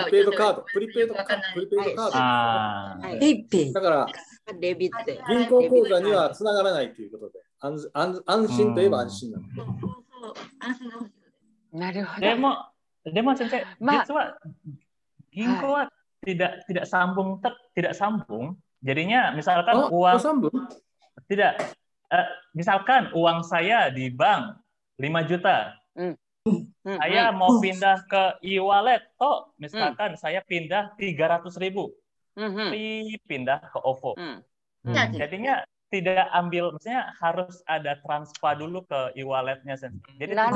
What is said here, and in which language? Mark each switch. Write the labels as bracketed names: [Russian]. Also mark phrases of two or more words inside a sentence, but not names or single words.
[Japanese] プリペイドカード。プリペイドカード。はい。だから、デビット。銀行口座にはつながらないということで、安心といえば安心なの。なるほど。でも先生、実は銀行は [Indonesian] tidak sambung, jadinya misalkan uang tidak, misalkan uang saya di bank 5 juta, saya mau pindah ke e-wallet, misalkan saya pindah 300.000, pindah ke OVO, jadinya tidak ambil, maksudnya harus ada transfer dulu ke e-walletnya. Jadi